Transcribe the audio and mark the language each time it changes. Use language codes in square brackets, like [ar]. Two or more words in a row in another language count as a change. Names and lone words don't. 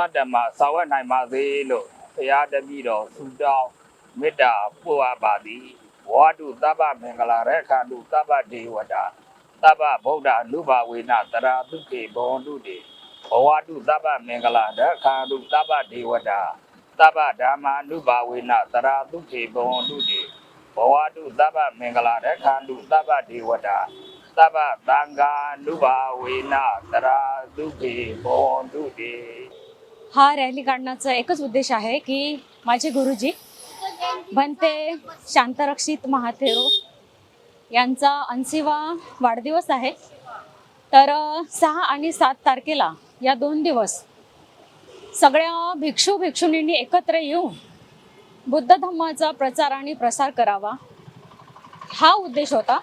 [my] တမဆောင်ရွက်နိုင်ပါစေလို့ဆရာတပည့်တော်ဆုတောင်းမေတ္တာပို့အပ်ပါသည် [pi] ဝါတုသဗ္ဗမင်္ဂလာရခန္တုသဗ္ဗဒေဝတာသဗ္ဗဗုဒ္ဓအနုဘာဝေနတရာတုခေဘောတုတေဘဝတုသဗ္ဗမင်္ဂလာရခန္တုသဗ္ဗဒေဝတာသဗ္ဗဓမ္မာနုဘာဝေနတရာတုခေဘောတုတေဘဝတုသဗ္ဗမင်္ဂလာရခန္တုသဗ္ဗဒေဝတာသဗ္ဗသံဃာနုဘာဝေနတရာတုခေဘောတုတေ [mr] हा रॅली काढण्याचा एकच उद्देश आहे की माझे गुरुजी भंते शांतरक्षित महाथेरो यांचा 80वा वाढदिवस आहे। तर 6 आणि 7 तारखेला या 2 दिवस सगळ्या भिक्षू भिक्षुणींनी एकत्र येऊन बुद्ध धम्माचा प्रचार आणि प्रसार करावा हा उद्देश होता.